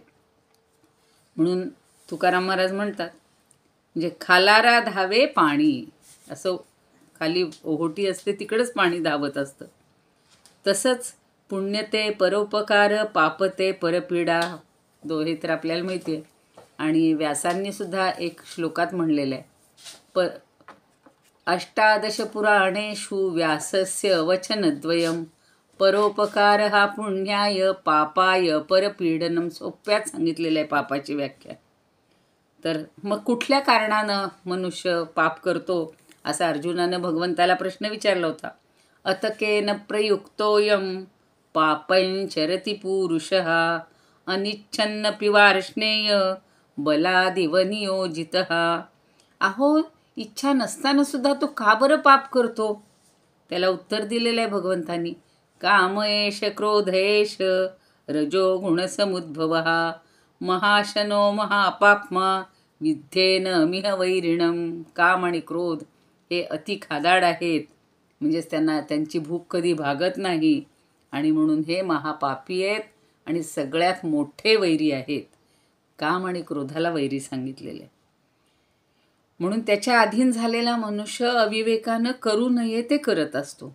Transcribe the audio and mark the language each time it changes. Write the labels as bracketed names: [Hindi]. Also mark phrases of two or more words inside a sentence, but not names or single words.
[Marathi] म्हणून तुकाराम महाराज म्हणतात, म्हणजे खालारा धावे पाणी, असं खाली ओहोटी असते तिकडेच पाणी धावत असतं. तसंच पुण्य ते परोपकार, पाप ते परपीडा, हे तर आपल्याला माहिती आहे. आणि व्यासांनी सुद्धा एक श्लोकात म्हणलेलं आहे, [Sanskrit] अष्टादश पुराणेषु व्यासस्य वचनद्वयम्, परोपकार हा पुण्याय पापाय परपीडनम. [Marathi] सोप्यात सांगितलेलं आहे पापाची व्याख्या. तर मग कुठल्या कारणानं मनुष्य पाप करतो, असा अर्जुनानं भगवंताला प्रश्न विचारला होता. [Sanskrit] अतकेन प्रयुक्तोयम पापंचरति पुरुषः, अनिच्छन्नपि वार्ष्णेय बलादिव नियोजितः. [Marathi] अहो, इच्छा नसताना सुद्धा तो का बरं पाप करतो? त्याला उत्तर दिलेलं आहे भगवंतांनी, [Sanskrit] कामयेष क्रोधयेष रजोगुणसमुद्भवः, महाशनो महापाप्मा विद्धेन मिह वैरिणम. [Marathi] काम आणि क्रोध हे अति खादाड आहेत, म्हणजेच त्यांना त्यांची भूक कधी भागत नाही, आणि म्हणून हे महापापी आहेत आणि सगळ्यात मोठे वैरी आहेत. काम आणि क्रोधाला वैरी सांगितलेले. म्हणून त्याच्या अधीन झालेला मनुष्य अविवेकानं करू नये ते करत असतो.